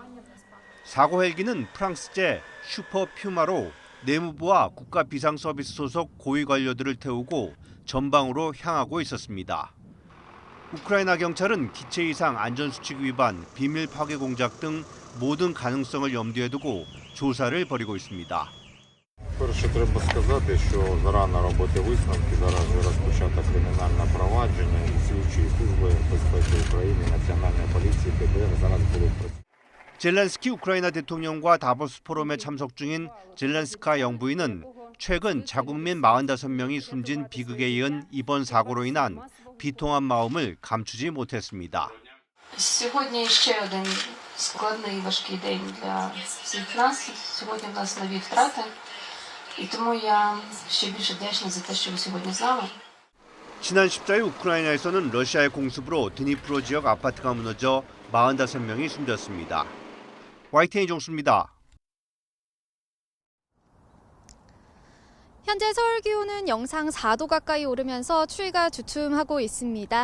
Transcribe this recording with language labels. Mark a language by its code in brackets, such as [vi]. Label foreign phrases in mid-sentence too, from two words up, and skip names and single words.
[ko] 사고 헬기는 프랑스제 슈퍼 퓨마로 내무부와 국가비상서비스 소속 고위 관료들을 태우고 전방으로 향하고 있었습니다. 우크라이나 경찰은 기체 이상 안전수칙 위반, 비밀 파괴 공작 등 모든 가능성을 염두에 두고 조사를 벌이고 있습니다. [uk] Перше треба сказати, що за рано робити висновки, зараз вже розпочато кримінальне провадження і слідчі служби безпеки України, Національної поліції, ДБР зараз будуть працювати. [ko] 젤렌스키 우크라이나 대통령과 다보스 포럼에 참석 중인 젤렌스카 영부인은 최근 자국민 45명이 숨진 비극에 이은 이번 사고로 인한 비통한 마음을 감추지 못했습니다. [uk] Сьогодні ще один складний важкий день для всіх нас. Сьогодні в нас нові втрати. І тому я ще більше вдячна за те, що ви сьогодні з нами. [ko] 지난 14일 우크라이나에서는 러시아의 공습으로 드니프로 지역 아파트가 무너져 45명이 숨졌습니다. YTN 이종수입니다. 현재 서울 기온은 영상 4도 가까이 오르면서 추위가 주춤하고 있습니다.